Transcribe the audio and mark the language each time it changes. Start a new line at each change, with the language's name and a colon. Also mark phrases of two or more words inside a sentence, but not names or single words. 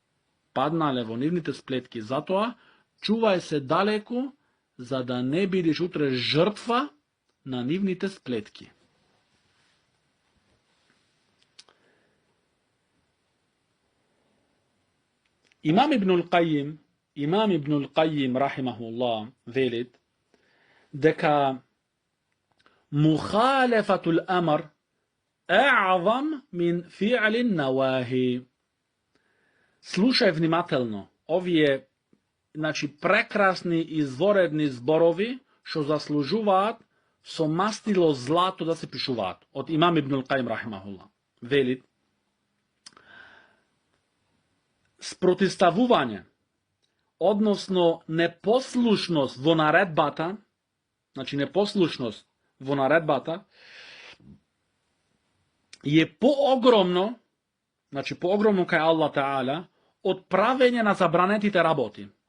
Macedonian: Затоа, чувај се далеку, за да не бидеш утре жртва на нивните сплетки. Имам Ибнул Кајим, рахимахуллах, велит, дека
Arabic: مخالفة الأمر أعظم من فعل النواهي.
Macedonian: Слушај внимателно, овие, значи, прекрасни изворедни зборови, што заслужуваат со мастило злато да се пишуваат. Од имам Ибнул Кајим, рахимахуллах, велит, спротиставување, односно непослушност во наредбата, значи непослушност во наредбата, е поогромно, значи поогромно кај Аллах Таала, од правење на забранетите работи.